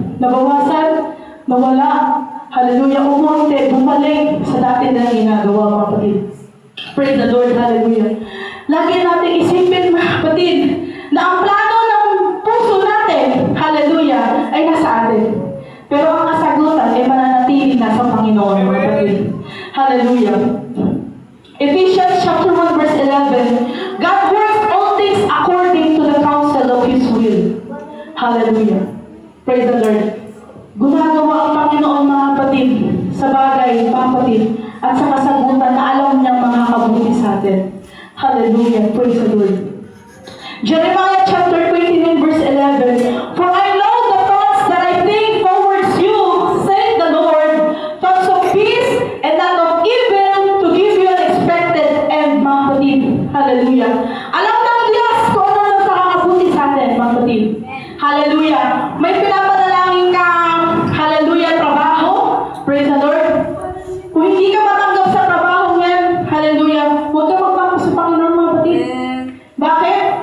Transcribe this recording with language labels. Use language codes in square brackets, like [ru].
[tl] Nabawasan, nawala, hallelujah, umunti, bumalik sa dati na ginagawa, mga kapatid. [en] Praise the Lord, hallelujah. [tl] Lagi natin isipin, mga kapatid, na ang plano ng puso natin, hallelujah, ay nasa atin. Pero ang kasagutan ay mananatili na sa Panginoon, mga kapatid. Hallelujah. [en] Ephesians chapter 1 verse 11, God works all things according to the counsel of His will. Hallelujah. Praise the Lord. [tl] Gumagawa ang Panginoon, mga kapatid, sa bagay, mga kapatid, at sa kasagutan na alam niyang makakabuti sa atin. [en] Hallelujah. Praise the Lord. Jeremiah chapter 29 verse 11, For I know the thoughts that I think towards you, said the Lord, thoughts of peace and not of evil, to give you an expected end, [tl] mga kapatid. Hallelujah. Alam ng Diyos kung ano na nakakabuti sa atin, mga kapatid. Hallelujah. May pinapanalangin ka, hallelujah, trabaho. [en] Praise the Lord. [tl] Kung hindi ka matanggap sa trabaho yan, hallelujah, huwag ka magpapos sa Panginoon, mga kapatid. Bakit?